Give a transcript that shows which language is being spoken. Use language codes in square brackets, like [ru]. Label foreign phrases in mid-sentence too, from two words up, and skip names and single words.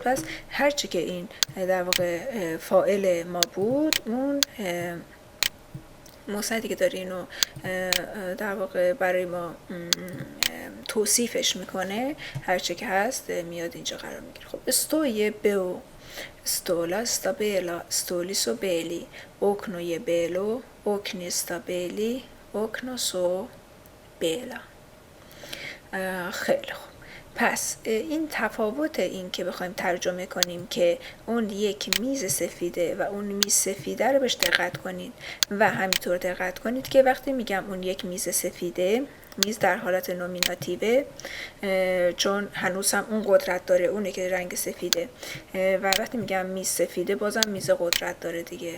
[fa] پس هرچی که این در واقع فاعل ما بود، اون مستندی که داره اینو در واقع برای ما توصیفش میکنه، هرچی که هست میاد اینجا قرار میگیره. خب استوی بو، [sl] stola sta bela, stoli so beli, okno je belo, okni sta beli, okno so bela. [fa] خیلی خوب. پس این تفاوت این که بخوایم ترجمه کنیم که اون یک میز سفیده و اون میز سفیده رو بهش دقت کنید و همینطور دقت کنید که وقتی میگم اون یک میز سفیده، میز در حالت نومیناتیوه، چون هنوز هم اون قدرت داره، اونه که رنگ سفیده، و وقتی میگم میز سفیده بازم میز قدرت داره دیگه.